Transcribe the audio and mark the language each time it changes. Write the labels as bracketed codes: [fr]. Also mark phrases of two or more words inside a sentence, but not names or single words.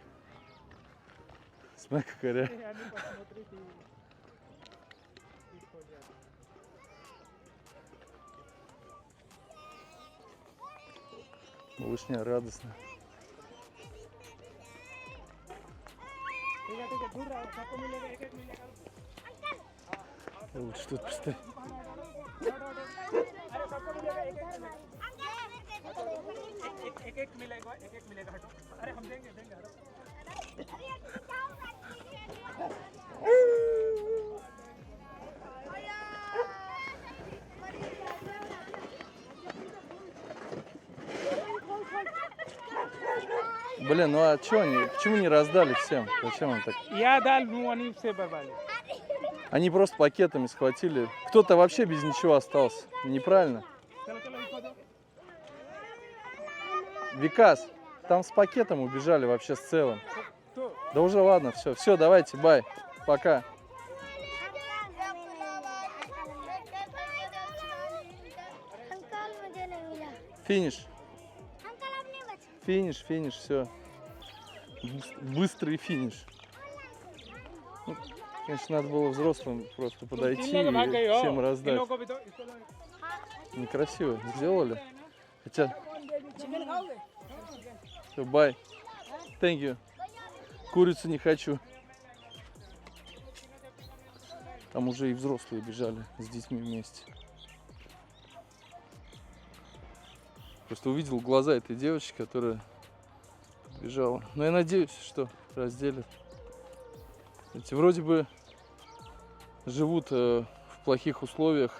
[ru] Смотри, какая реакция. Малышня радостно. Лучше тут поставить. [hi] एक मिलेगा हटो। अरे हम देंगे [ru] Блин, ну а что они, почему не раздали всем? Зачем они так? Я дал, ну они все порвали. Они просто пакетами схватили. Кто-то вообще без ничего остался. Неправильно. Викас, там с пакетом убежали вообще с целым. Да уже ладно, все. Все, давайте, бай. Пока. [hi] अंकल मुझे नहीं मिला [ru] Финиш. [hi] अंकल अब नहीं बचा [ru] Финиш, все. Быстрый финиш. Ну, конечно, надо было взрослым просто подойти и всем раздать. Некрасиво сделали. Хотя... Все, бай. [en] Thank you. [ru] Курицу не хочу. Там уже и взрослые бежали с детьми вместе. Просто увидел глаза этой девочки, которая бежала. Но я надеюсь, что разделят. Эти вроде бы живут в плохих условиях.